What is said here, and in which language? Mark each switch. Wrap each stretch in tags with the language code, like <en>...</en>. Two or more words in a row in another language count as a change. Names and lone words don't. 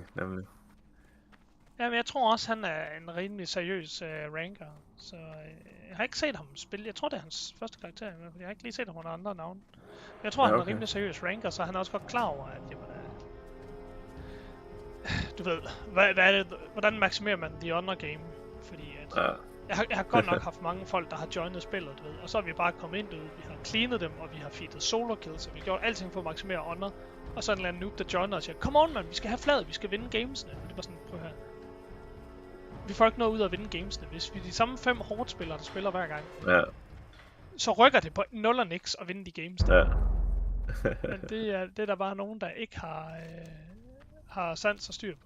<da>Jamen, jeg tror også, han er en rimelig seriøs ranker. Så jeg har ikke set ham spille. Jeg tror, det er hans første karakter. Jeg har ikke lige set ham under andre navne. Jeg tror, han er en rimelig seriøs ranker, så han er også godt klar over, at du ved, hvad er det, hvordan maksimerer man</da> <en>the honor game?</en> <da>Fordi at, jeg har godt nok haft mange folk, der har joinet spillet, du ved, og så er vi bare kommet ind, vi har cleanet dem, og vi har feedet</da> <en>solo kills,</en> <da>så vi har gjort alting for at maksimere honor. Og så er en eller anden noob, der joiner og siger,</da> <en>come on,</en> <da>man, vi skal have fladet, vi skal vinde gamesene. Og det var sådan, prøv her. Vi får ikke noget ud af at vinde gamesene. Hvis vi er de samme 5 hårdt spillere, der spiller hver gang, så rykker det på 0 og niks at vinde de games der. Men det er der bare nogen, der ikke har sans og styr på.</da>